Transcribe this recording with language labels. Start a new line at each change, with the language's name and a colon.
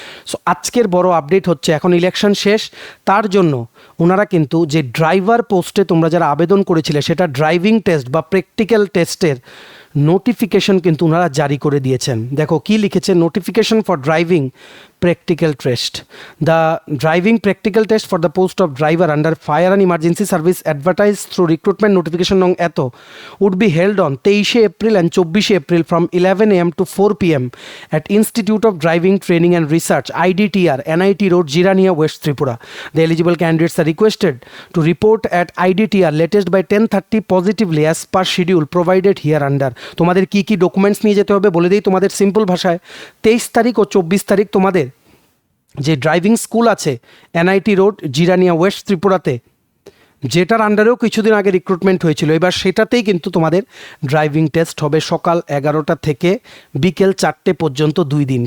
Bangla: So আজকের বড় update হচ্ছে, এখন ইলেকশন শেষ, তার জন্য ওনারা কিন্তু যে ড্রাইভার পোস্টে তোমরা যারা আবেদন করেছিলে, সেটা ড্রাইভিং টেস্ট বা প্র্যাকটিক্যাল টেস্টের নোটিফিকেশন কিন্তু ওনারা জারি করে দিয়েছেন। দেখো কি লিখেছে,
English: Notification for driving practical test. The driving practical test for the post of driver under fire and emergency service advertised through recruitment notification nong eto would be held on 23 April and 24 April from 11 AM to 4 PM at Institute of Driving Training and Research IDTR NIT Road Jirania West Tripura. The eligible candidates are requested to report at IDTR latest by 10:30 positively as per schedule provided here under.
Bangla: তোমাদের কি কি documents নিয়ে যেতে হবে বলে দিই তোমাদের simple ভাষায়। 23 তারিখ ও 24 তারিখ তোমাদের যে ড্রাইভিং স্কুল আছে NIT রোড জিরানিয়া ওয়েস্ট ত্রিপুরাতে, যেটার আন্ডারেও কিছুদিন আগে রিক্রুটমেন্ট হয়েছিল, এবার সেটাতেই কিন্তু তোমাদের ড্রাইভিং টেস্ট হবে সকাল 11টা থেকে বিকেল 4টে পর্যন্ত 2 দিন।